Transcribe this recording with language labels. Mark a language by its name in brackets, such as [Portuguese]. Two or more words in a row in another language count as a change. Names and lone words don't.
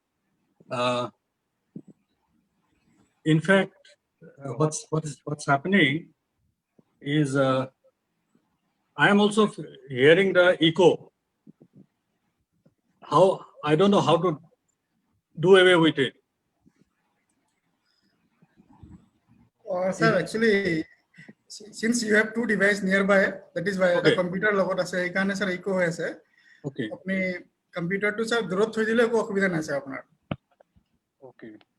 [English] In fact, what's happening is I am also hearing the echo. How I don't know how to do away with it. Sir, actually, since you have two devices nearby, that is why the Okay. [Assamese] computer লগত আছে এইকাৰণে স্যার ইকো হৈ আছে [English] Okay. [Assamese] আপনি কম্পিউটাৰটো স্যার দূৰত থৈ দিলে একো অসুবিধা নাই স্যার আপোনাৰ [English] Okay.